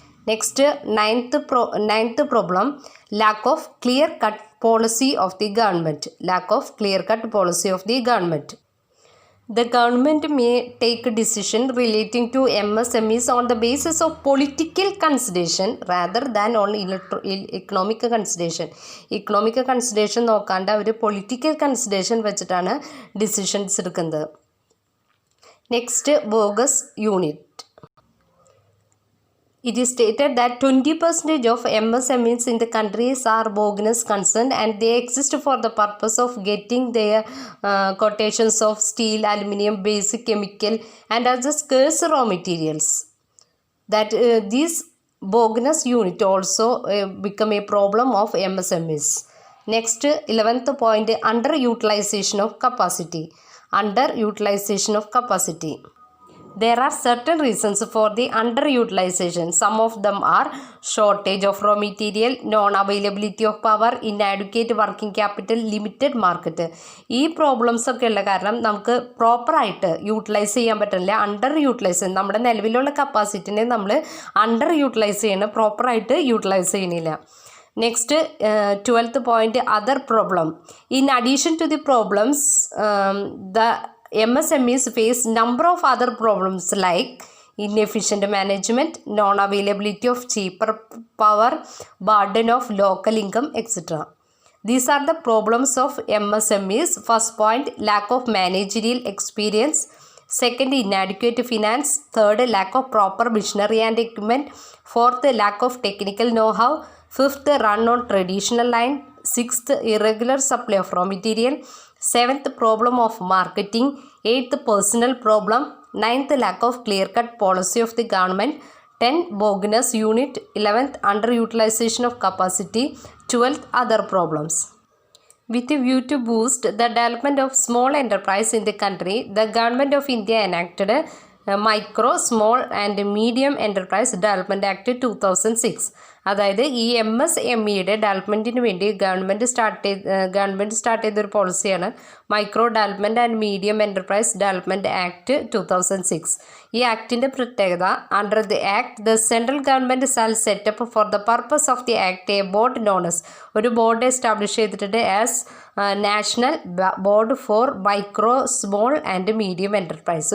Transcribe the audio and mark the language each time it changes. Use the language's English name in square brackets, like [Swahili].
[English] Next, ninth problem, lack of clear-cut policy of the government. Lack of clear-cut policy of the government. The government may take a decision relating to MSMEs on the basis of political consideration rather than on economic consideration. Economic consideration [Malayalam] നോക്കാണ്ട് അവർ political consideration വെച്ചിട്ടാണ് decisions എടുക്കുന്നത്. [English] Next, bogus unit. It is stated that 20% of MSMEs in the countries are bogus concerned and they exist for the purpose of getting their quotations of steel, aluminium, basic chemical and other scarce raw materials. That this bogus unit also become a problem of MSMEs. Next, 11th point, underutilization of capacity. Underutilization of capacity. There are certain reasons for the underutilization. Some of them are shortage of raw material, non-availability of power, inadequate working capital, limited market. [Malayalam] ഈ problems ഒക്കെ ഉള്ള കാരണം നമുക്ക് പ്രോപ്പറായിട്ട് utilise ചെയ്യാൻ പറ്റില്ല. Under utilise നമ്മുടെ നിലവിലുള്ള കപ്പാസിറ്റിനെ നമ്മൾ അണ്ടർ യൂട്ടിലൈസ് ചെയ്യണം, പ്രോപ്പറായിട്ട് യൂട്ടിലൈസ് ചെയ്യണില്ല. [English] Next, 12th point, other problem. In addition to the problems, the MSMEs face number of other problems like inefficient management, non-availability of cheaper power, burden of local income, etc. These are the problems of MSMEs. First point, lack of managerial experience. Second, inadequate finance. Third, lack of proper machinery and equipment. Fourth, lack of technical know-how. Fifth, run on traditional line. Sixth, irregular supply of raw material. Seventh, problem of marketing. Eighth, personal problem. Ninth, lack of clear-cut policy of the government. 10, bogus unit. 11th, underutilization of capacity. 12th, other problems. With a view to boost the development of small enterprise in the country, the Government of India enacted Micro, Small and Medium Enterprise Development Act 2006. [Malayalam] അതായത് ഈ MSMEയുടെ ഡെവലപ്മെൻറ്റിന് വേണ്ടി government start ചെയ്തൊരു പോളിസിയാണ് micro development and medium enterprise development act 2006. ഈ ആക്ടിൻ്റെ പ്രത്യേകത, [English] under the act the central government Sal setup for the purpose of the act A board known as, [Malayalam] ഒരു board establish ചെയ്തിട്ടുണ്ട് [English] As national board for micro small and medium enterprise.